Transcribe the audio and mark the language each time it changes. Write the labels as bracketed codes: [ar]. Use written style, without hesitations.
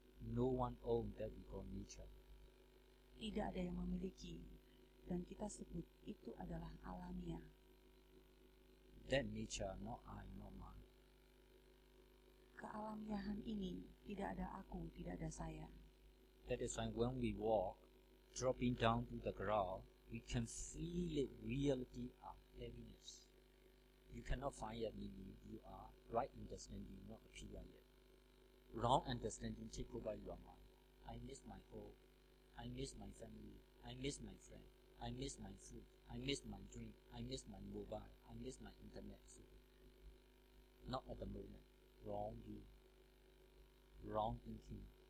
[en] No one owns that we call nature. [id] Tidak ada yang memiliki, dan kita sebut itu adalah alamiah. [en] That nature, not I, not mine. [id] Kealamiahan ini tidak ada aku, tidak ada saya. [en] That is why when we walk, dropping down to the ground, we can feel it reality of heaviness. You cannot find a meaning. You are right understanding, not appear yet. Wrong understanding take over your mind. I miss my home. I miss my family. I miss my friend. I miss my food. I miss my drink. I miss my mobile. I miss my internet. Not at the moment. Wrong view. Wrong thinking.